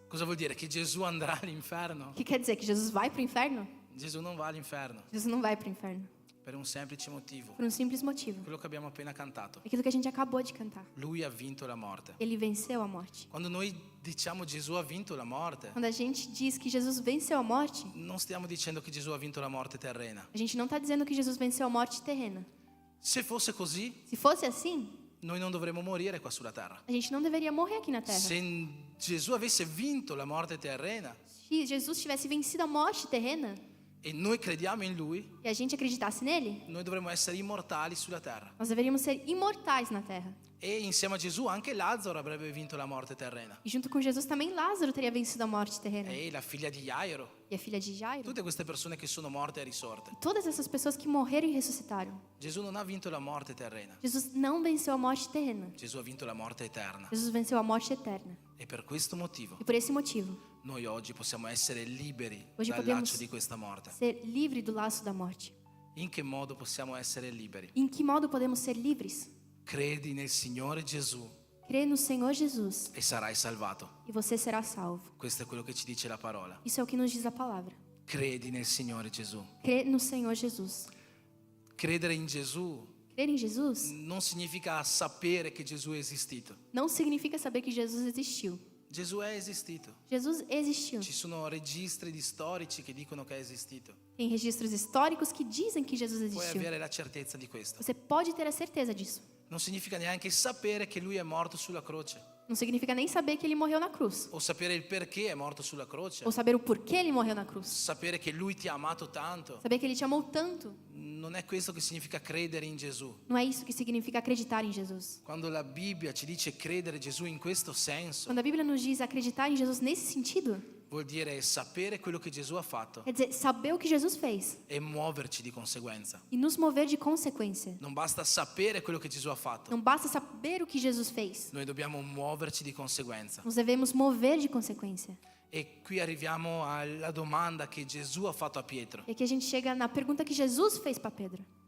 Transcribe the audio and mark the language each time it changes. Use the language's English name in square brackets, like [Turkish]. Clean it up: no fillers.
[Italian] Cosa vuol dire? Che Gesù andrà all'inferno? [Portuguese] O que quer dizer? Que Jesus vai para o inferno? [Italian] Gesù non va all'inferno [Portuguese] Jesus não vai para o inferno. [Italian] per un semplice motivo, [Portuguese] Por um simples motivo. [Italian] quello che abbiamo appena cantato. [Portuguese] Aquilo que a gente acabou de cantar. [Italian] Lui ha vinto la morte. [Portuguese] Ele venceu a morte. [Italian] Quando noi diciamo Gesù ha vinto la morte, [Portuguese] Quando a gente diz que Jesus venceu a morte, [Italian] non stiamo dicendo che Gesù ha vinto la morte terrena. [Portuguese] a gente não está dizendo que Jesus venceu a morte terrena. [Italian] Se fosse così, [Portuguese] Se fosse assim, [Italian] noi non dovremmo morire qua sulla terra. [Portuguese] a gente não deveria morrer aqui na terra. [Italian] Se Gesù avesse vinto la morte terrena [Portuguese] Se Jesus tivesse vencido a morte terrena [Italian] e noi crediamo in Lui, [Portuguese] e a gente acreditasse nele, [Italian] noi dovremmo essere immortali sulla terra. [Portuguese] nós deveríamos ser imortais na terra. [Italian] E insieme a Gesù anche Lazzaro avrebbe vinto la morte terrena. [Portuguese] E junto com Jesus também Lázaro teria vencido a morte terrena. [Italian] E la figlia di Jairo. [Portuguese] E a filha de Jairo. [Italian] Tutte queste persone che sono morte e risorte. [Portuguese] Todas essas pessoas que morreram e ressuscitaram. [Italian] Gesù non ha vinto la morte terrena. [Portuguese] Jesus não venceu a morte terrena. [Italian] Gesù ha vinto la morte eterna. [Portuguese] Jesus venceu a morte eterna. [Italian] E per questo motivo [Portuguese] E por esse motivo, [Italian] noi oggi possiamo essere liberi Oggi dal [Portuguese] podemos- [Italian] laccio di questa morte. [Portuguese] ser livre do laço da morte. [Italian] In che modo possiamo essere liberi? [Portuguese] Em que modo podemos ser livres? [Italian] Credi nel Signore Gesù [Portuguese] Crê no Senhor Jesus [Italian] e sarai salvato. [Portuguese] e você será salvo. [Italian] Questo è quello che ci dice la parola. [Portuguese] Isso é o que nos diz a palavra. [Italian] Credi nel Signore Gesù. [Portuguese] Crê no Senhor Jesus. [Italian] Credere in Gesù [Portuguese] Crer em Jesus [Italian] non significa sapere che Gesù è esistito. [Portuguese] não significa saber que Jesus existiu. [Italian] Gesù è esistito. [Portuguese] Jesus existiu. [Italian] Ci sono registri di storici che dicono che è esistito. [Portuguese] Tem registros históricos que dizem que Jesus [Italian] Puoi [Portuguese] existiu. [Italian] avere la certezza di questo. [Portuguese] Você pode ter a certeza disso. [Italian] Non significa neanche sapere che lui è morto sulla croce [Portuguese] Não significa nem saber que ele morreu na cruz. [Italian] o sapere il perché è morto sulla croce. [Portuguese] Ou saber o porquê ele morreu na cruz. [Italian] Sapere che lui ti ha amato tanto. [Portuguese] Saber que ele te amou tanto. [Italian] Non è questo che significa credere in Gesù. [Portuguese] Não é isso que significa acreditar em Jesus. [Italian] Quando la Bibbia ci dice credere Gesù in questo senso, [Portuguese] Quando a Bíblia nos diz acreditar em Jesus nesse sentido, [Italian] vuol dire sapere quello che Gesù ha fatto [Portuguese] quer dizer saber o que Jesus fez [Italian] e muoverci di conseguenza. [Portuguese] e nos mover de consequência. [Italian] Non basta sapere quello che Gesù ha fatto, [Portuguese] Não basta saber o que Jesus fez, [Italian] noi dobbiamo muoverci di conseguenza. [Portuguese] nós devemos mover de consequência. [Italian] E qui arriviamo alla domanda che Gesù ha fatto a Pietro. [Portuguese] E aqui a gente chega na pergunta que Jesus fez para Pedro.